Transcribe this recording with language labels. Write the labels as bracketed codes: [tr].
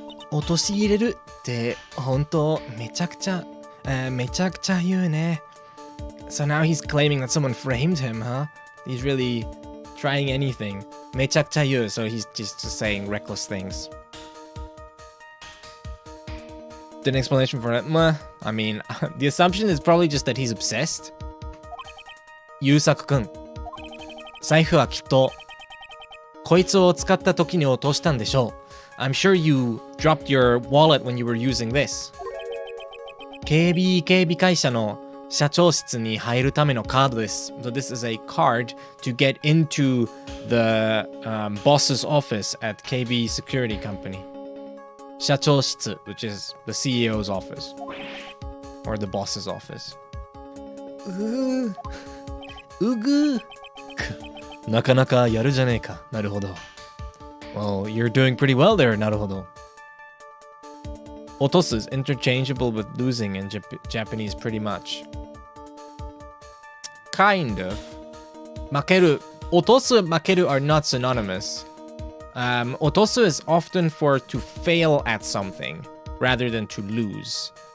[ja] 陥れるって本当めちゃくちゃ言うね。 [en] So now he's claiming that someone framed him, huh? He's really trying anything. [ja] めちゃくちゃ言う. [en] So he's just saying reckless things. An explanation for it? I mean, the assumption is probably just that he's obsessed. [ja] 優作くん、財布はきっとこいつを使った時に落としたんでしょう。 [en] I'm sure you dropped your wallet when you were using this. [ja] 警備会社の社長室に入るためのカードです。 [en] So this is a card to get into the boss's office at KB Security Company. 社長室, which is the CEO's office or the boss's office. [ja] うぐなかなかやるじゃねえか。なるほど。 [en] Well, you're doing pretty well there. [ja] なるほど。 [en] 落とす is interchangeable with losing in Japanese pretty much. Kind of. 負ける。落とす、負ける are not synonymous. 落とす is often for to fail at something rather than to lose.